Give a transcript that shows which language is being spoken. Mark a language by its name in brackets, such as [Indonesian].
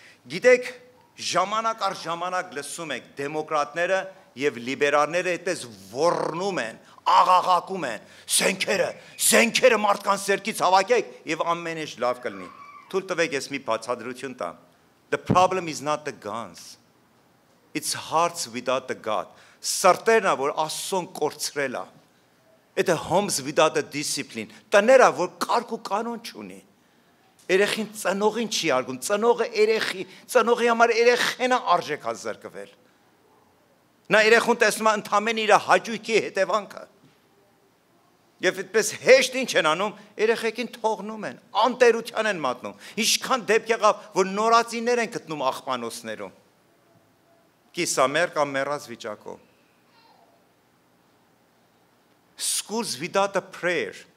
[Armenian] Գիտեք, ժամանակ առ ժամանակ լսում եք դեմոկրատները եւ լիբերալները այդպես ոռնում են, աղաղակում են, զենքերը մարդկանց ձեռքից հավաքեք եւ ամեն ինչ լավ կլինի։ Թույլ տվեք ես մի բացատրություն տամ։ [English] The problem is not the guns. It's hearts without the God. [Armenian] Սրտերն որ Աստծուն կորցրել է։ [English] It's homes without the discipline. [Armenian] Տները որ կարգ ու կանոն չունի։ Երեխին ծնողին չի արգում, ծնողի համար երեխեն է արժեք զրկվել։ Նա երեխուն տեսնում է ընդամենը իր հաճույքի հետևանքը։ Եվ այդպես հեշտ ինչ են անում, երեխեքին թողնում են, անտերության են մատնում։ Ինչքան դեպք եղավ, որ նորածիներ են գտնում աղբանոցներում։ Կիսամեռ կամ մեռած վիճակում։ [English] Schools without a prayer.